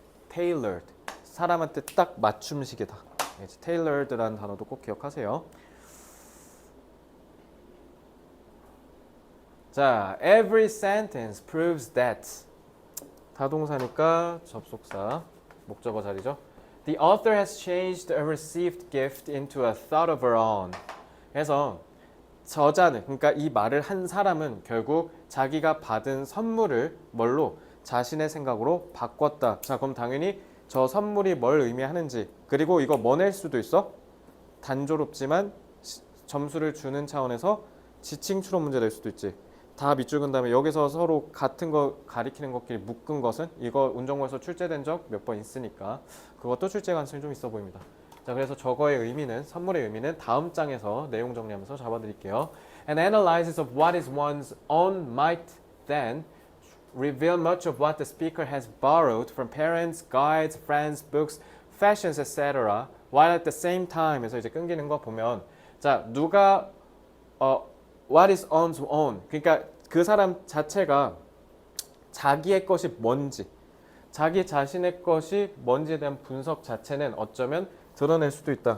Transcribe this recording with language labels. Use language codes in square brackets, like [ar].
[ko] tailored 사람한테 딱 맞춤식이다. tailored라는 단어도 꼭 기억하세요. 자, [en] every sentence proves that [ko] 타동사니까 접속사 목적어 자리죠. [en] The author has changed a received gift into a thought of her own. [ko] 그래서 저자는 그러니까 이 말을 한 사람은 결국 자기가 받은 선물을 뭘로 자신의 생각으로 바꿨다. 자, 그럼 당연히 저 선물이 뭘 의미하는지 그리고 이거 뭐 낼 수도 있어? 단조롭지만 점수를 주는 차원에서 지칭 추론 문제 낼 수도 있지. 다 밑줄 근 다음에 여기서 서로 같은 거 가리키는 것끼리 묶은 것은 이거 운정고에서 출제된 적 몇 번 있으니까 그것도 출제 가능성이 좀 있어 보입니다. 자, 그래서 저거의 의미는 선물의 의미는 다음 장에서 내용 정리하면서 잡아드릴게요. [en] An analysis of what is one's own might then reveal much of what the speaker has borrowed from parents, guides, friends, books, fashions, etc. while at the same time [ko] 에서 이제 끊기는 거 보면 자 누가 [en] what is one's own [ko] 그러니까 그 사람 자체가 자기의 것이 뭔지 자기 자신의 것이 뭔지에 대한 분석 자체는 어쩌면 드러낼 수도 있다.